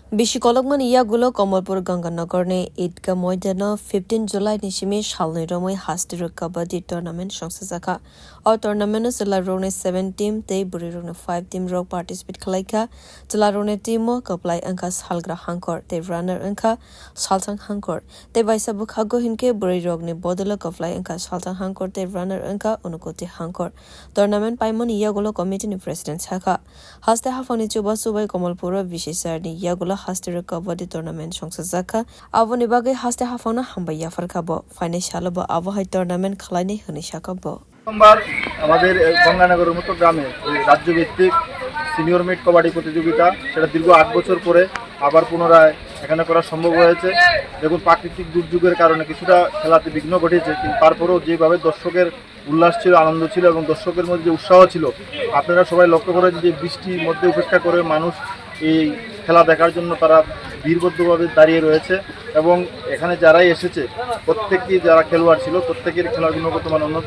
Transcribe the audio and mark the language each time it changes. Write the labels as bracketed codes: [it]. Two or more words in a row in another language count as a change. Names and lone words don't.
[trp] Bishi kolokman iyagulo Kamalpur Ganganagor ne Idga Moidana 15 July nishimi shalni romoi haste-rwk [en] Kabaddi tournament [trp] songchajakha. Our tournament zilla rone 7 team te buri rone 5 team rok participate khalaika. Zilla rone teamo kaplai angka salgra hangkor te runner angka saltang hangkor. Te baisa bukhago hinke buri rok ne bodolo kaplai angka saltang hangkor te runner angka unukoti hangkor. Tournament paimon iyagulo committee ni president chakha. Haste hafani chuba subai Kamalpur bishesar ni iyagulo haste-rwk [en] Kabaddi tournament [trp] songchajakha aboni bagai haste hafana hambaiya farkabo financial bo abahai tournament khlaini honi sakabo [bn] প্রথমবার আমাদের গঙ্গানগরের মতো গ্রামে রাজ্যভিত্তিক [en] senior meet kabaddi [bn] প্রতিযোগিতা সেটা দীর্ঘ ৮ বছর পরে আবার পুনরায় এখানে করা সম্ভব হয়েছে। দেখুন, প্রাকৃতিক দুর্যোগের কারণে কিছুটা খেলাতে বিঘ্ন ঘটেছে, কিন্তু তারপরেও যেভাবে দর্শকের উল্লাস ছিল, আনন্দ ছিল এবং দর্শকের মধ্যে যে উৎসাহ ছিল, আপনারা সবাই লক্ষ্য করেছেন যে বৃষ্টির মধ্যে উপেক্ষা করে মানুষ এই খেলা দেখার জন্য তারা বীরবদ্ধভাবে দাঁড়িয়ে রয়েছে এবং এখানে যারাই এসেছে প্রত্যেকেই যারা খেলোয়াড় ছিল প্রত্যেকের খেলার গুণগত মান উন্নত।